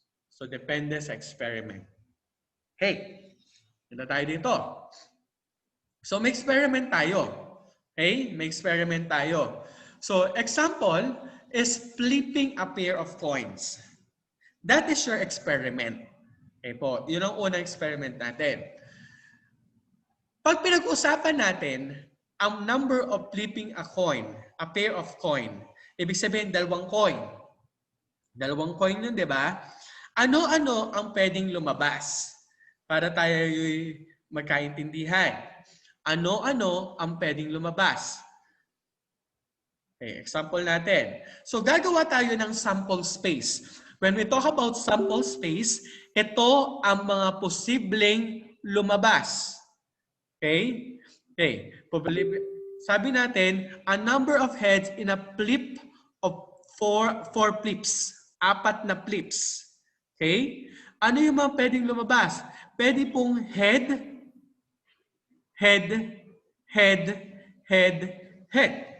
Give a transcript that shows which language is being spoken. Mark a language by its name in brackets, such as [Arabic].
[Filipino] So, depende sa experiment. Hey, hindi tayo dito. So, may experiment tayo. Okay? May experiment tayo. [English] So, example is flipping a pair of coins. That is your experiment. [Filipino] Okay po, yun ang unang experiment natin. Pag pinag-usapan natin ang [English] number of flipping a coin, a pair of coin, [Filipino] ibig sabihin dalawang coin. Dalawang coin yun, di ba? Ano-ano ang pwedeng lumabas? Para tayo magkaintindihan. Ano-ano ang pwedeng lumabas? Okay, example natin. So, gagawa tayo ng sample space. [English] When we talk about sample space, [Filipino] ito ang mga posibleng lumabas. Okay? Okay. Sabi natin, [English] a number of heads in a flip of four flips. [Filipino] 4 na flips. Okay? Ano yung mga pwedeng lumabas? Pwede pong head, [English] head, head, head, head.